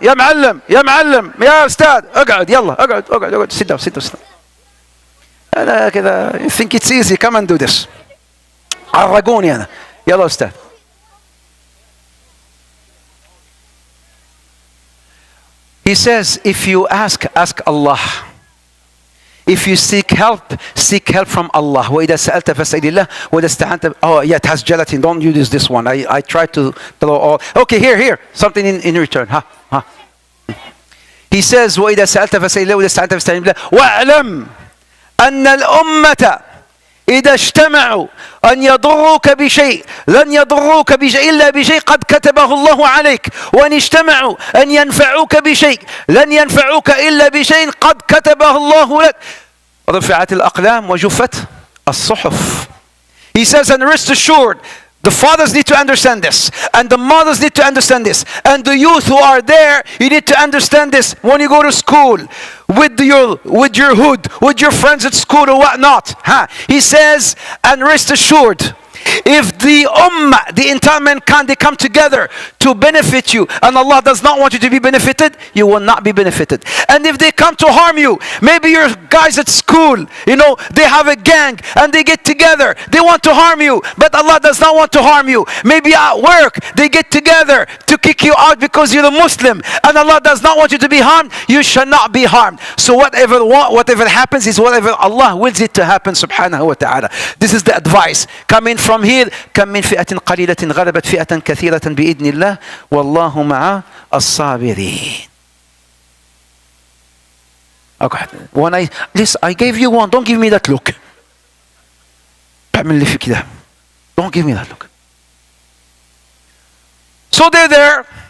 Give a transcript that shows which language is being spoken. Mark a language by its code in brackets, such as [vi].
[ar] يا معلم يا أستاذ اقعد يلا اقعد. [en] Sit down. [ar] أنا كذا [en] you think it's easy, come and do this. [ar] عرقوني أنا. يلا أستاذ. [en] He says, if you ask Allah. If you seek help from Allah. [ar] وإذا سألت فاسأل الله وإذا استعنت. [en] Oh yeah, it has gelatin. Don't use this one. I try to throw all. Okay, here. Something in return. He says, [ar] وإذا سألت فاسأل الله وإذا استعنت فاستعن بالله واعلم أن الأمة إذا اجتمعوا أن يضروك بشيء لن يضروك بشيء إلا بشيء قد كتبه الله عليك، وأن اجتمعوا أن ينفعوك بشيء لن ينفعوك إلا بشيء قد كتبه الله لك. رفعت الأقلام وجفت الصحف. [en] He says, and rest assured, the fathers need to understand this, and the mothers need to understand this, and the youth who are there, you need to understand this. When you go to school, with your hood, with your friends at school or whatnot, he says, and rest assured, if the ummah, the entire mankind, they come together to benefit you, and Allah does not want you to be benefited, you will not be benefited. And if they come to harm you, maybe your guys at school, they have a gang and they get together, they want to harm you, but Allah does not want to harm you. Maybe at work, they get together to kick you out because you're a Muslim, and Allah does not want you to be harmed, you shall not be harmed. So whatever happens is whatever Allah wills it to happen, subhanahu wa ta'ala. This is the advice coming from here. [ar] كم من فئة قليلة غلبت فئة كثيرة بإذن الله والله مع الصابرين. [en] Okay. When I gave you one, don't give me that look. [ar] بعمل لي في كده. [en] Don't give me that look. So they're there.